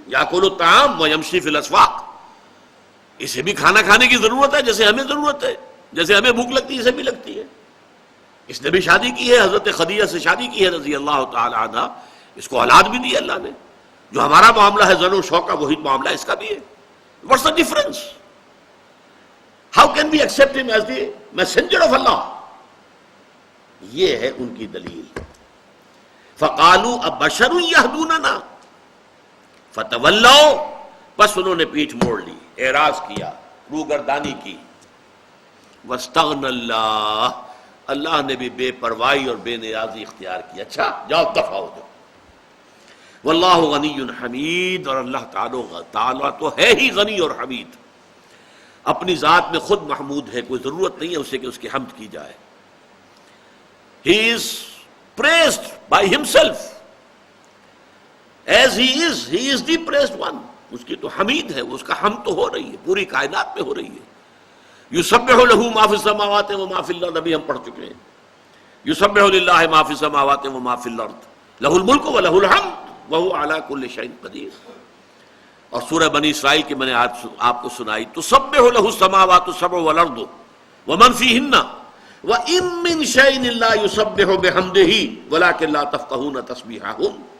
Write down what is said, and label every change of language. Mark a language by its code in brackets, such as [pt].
[ar] یاکل الطعام ویمشی فی الاسواق. [ur] اسے بھی کھانا کھانے کی ضرورت ہے جیسے ہمیں ضرورت ہے. جیسے ہمیں بھوک لگتی ہے اسے بھی لگتی ہے. اس نے بھی شادی کی ہے, حضرت خدیجہ سے شادی کی ہے رضی اللہ تعالی عنہ. اس کو اولاد بھی دی اللہ نے. جو ہمارا معاملہ ہے زن و شوق کا, وہی معاملہ اس کا بھی ہے. [en] What's the difference? How can we accept him as the messenger of Allah? [ur] یہ ہے ان کی دلیل. [ar] فقالوا ابشر یہدوننا فتولوا, [ur] بس انہوں نے پیٹھ موڑ لی, اعراض کیا, روگردانی کی. [ar] واستغنى اللہ, [ur] اللہ نے بھی بے پرواہی اور بے نیازی اختیار کی. اچھا جاؤ دفع ہو جاؤ. [ar] واللہ غنی حمید, [ur] اور اللہ تعالیٰ تو ہے ہی غنی اور حمید, اپنی ذات میں خود محمود ہے, کوئی ضرورت نہیں ہے اسے کہ اس کی حمد کی جائے. [en] He is praised by himself as he is the praised one. [ur] اس کی تو حمید ہے, اس کا حمد تو ہو رہی ہے, پوری کائنات میں ہو رہی ہے. [ar] یسبح له ما فی السماوات وما فی الارض, [ur] ابھی ہم پڑھ چکے ہیں. [ar] یسبح للہ ما فی السماوات وما فی الارض لہ الملک ولہ الحمد وہو علی کل شیء قدیر. [ur] اور سورہ بنی اسرائیل کی میں نے آج آپ کو سنائی, [ar] تسبح لہ السماوات السبع والارض ومن فیہن وَإِن مِّن شَيْءٍ إِلَّا يُسَبِّحُ بِحَمْدِهِ وَلَٰكِن لَّا تَفْقَهُونَ تَسْبِيحَهُمْ.